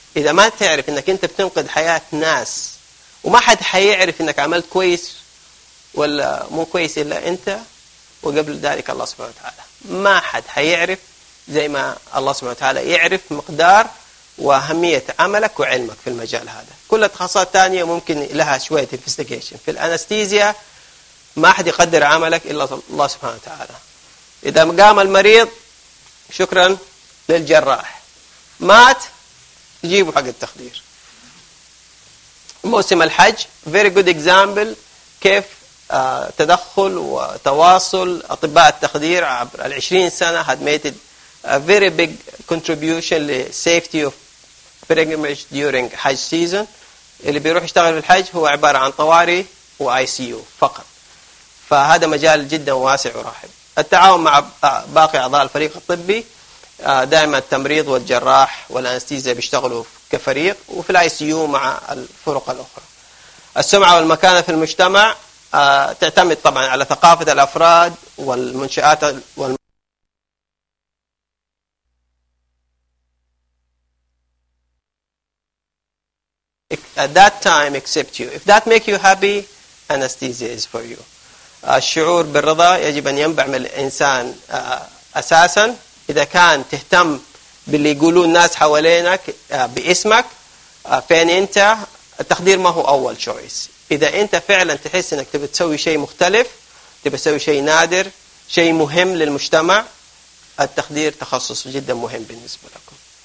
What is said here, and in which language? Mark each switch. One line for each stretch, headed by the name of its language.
Arabic: إذا ما تعرف أنك أنت بتنقذ حياة ناس وما حد حيعرف أنك عملت كويس ولا مو كويس إلا أنت وقبل ذلك الله سبحانه وتعالى، ما حد حيعرف زي ما الله سبحانه وتعالى يعرف مقدار وأهمية عملك وعلمك في المجال هذا. كل التخصصات الثانية ممكن لها شوية investigation، في الأنستيزيا ما أحد يقدر عملك إلا الله سبحانه وتعالى. إذا قام المريض شكرا للجراح، مات جيبه حق التخدير. موسم الحج
English: very good example
Arabic: كيف تدخل وتواصل أطباء التخدير عبر 20 سنة
English: had made a very big contribution to safety of pilgrimage during Hajj season.
Arabic: اللي بيروح يشتغل في الحج هو عبارة عن طواري وآي سي يو فقط، فهذا مجال جدا واسع ورحب. التعاون مع باقي أعضاء الفريق الطبي، دائما التمريض والجراح والأنستيزيا بيشتغلوا كفريق، وفي الآي سي يو مع الفرق الأخرى. السمعة والمكانة في المجتمع تعتمد طبعا على ثقافة الأفراد والمنشآت
English: at that time accept you. If that make you happy, anesthesia is for you.
Arabic: الشعور بالرضا يجب أن ينبع من الإنسان أساسا. إذا كان تهتم باللي يقولوا الناس حوالينك باسمك، فين أنت، التخدير ما هو أول choice. إذا أنت فعلا تحس أنك تبي تسوي شيء مختلف، تبي تسوي شيء نادر، شيء مهم للمجتمع، التخدير تخصص جدا مهم بالنسبة لكم.